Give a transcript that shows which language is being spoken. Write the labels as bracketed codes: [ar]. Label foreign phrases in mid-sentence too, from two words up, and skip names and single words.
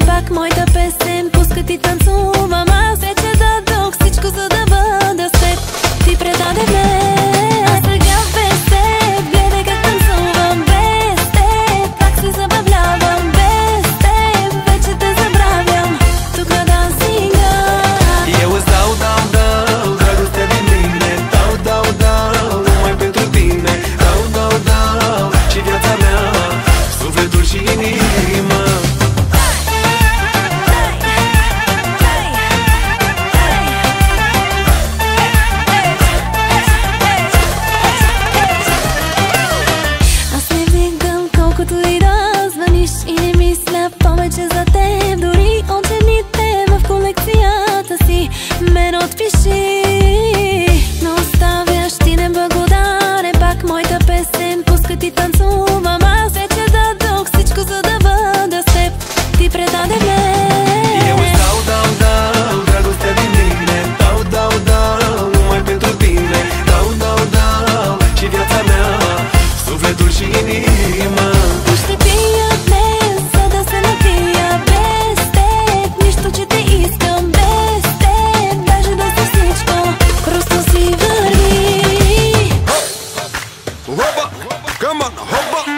[bg] Пак моята песен пуска ти танцувам. Аз вече дадох всичко, за да бъда с теб. Ти предаде мен, а сега без теб гледай как танцувам. Без теб пак се забавлявам. Без теб вече те забравям. Тук на дансинга [ro] eu îți dau, dragostea din mine. Dau, numai pentru tine. Dau, și viața mea, sufletul și inima. [bg] Аз не виждам колкото и да звъниш и не мисля повече за теб. Дори от жените в колекцията си мен отпиши, но оставяш ти неблагодарен. Пак моята песен пуска ти танцувам. Аз вече дадох всичко, за да бъда с теб. Ти предаде мен. [ro] Eu îți dau, dragostea din mine. Dau, numai pentru tine. Dau, și viața mea, sufletul și inima. [bg] Ще пия днес, за да се напия. Без теб нищо, че те искам. Без теб даже да си всичко, просто си върви. [en] Hoppa, come on, hoppa.